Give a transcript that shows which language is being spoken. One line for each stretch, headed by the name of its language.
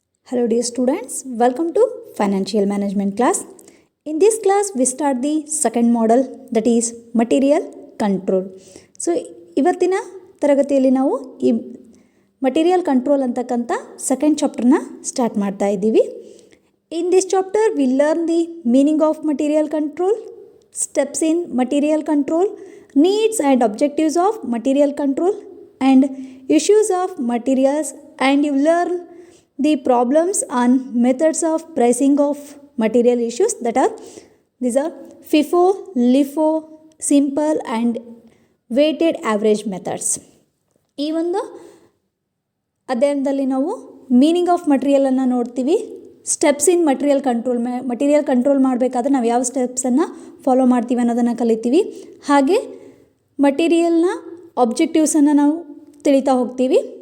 English: Hello dear students, welcome to financial management class. In this class we start the second model, that is material control.
Kannada: So ಇವತ್ತಿನ ತರಗತಿಯಲ್ಲಿ ನಾವು ಈ material control ಅಂತಕ್ಕಂಥ second ಚಾಪ್ಟರ್ನ start ಮಾಡ್ತಾ ಇದ್ದೀವಿ.
English: In this chapter we learn the meaning of material control, steps in material control, needs and objectives of material control and issues of materials, and you learn the problems and methods of pricing of material issues, that are these are FIFO, LIFO, simple and weighted average methods.
Kannada: ಈ ಒಂದು ಅಧ್ಯಯನದಲ್ಲಿ ನಾವು meaning of ಮಟೀರಿಯಲನ್ನು ನೋಡ್ತೀವಿ. Steps in material control ಮಾಡಬೇಕಾದ್ರೆ ನಾವು ಯಾವ ಸ್ಟೆಪ್ಸನ್ನು follow ಮಾಡ್ತೀವಿ ಅನ್ನೋದನ್ನು ಕಲಿತೀವಿ. ಹಾಗೆ ಮಟೀರಿಯಲ್ನ ಆಬ್ಜೆಕ್ಟಿವ್ಸನ್ನು ನಾವು ತಿಳಿತಾ ಹೋಗ್ತೀವಿ.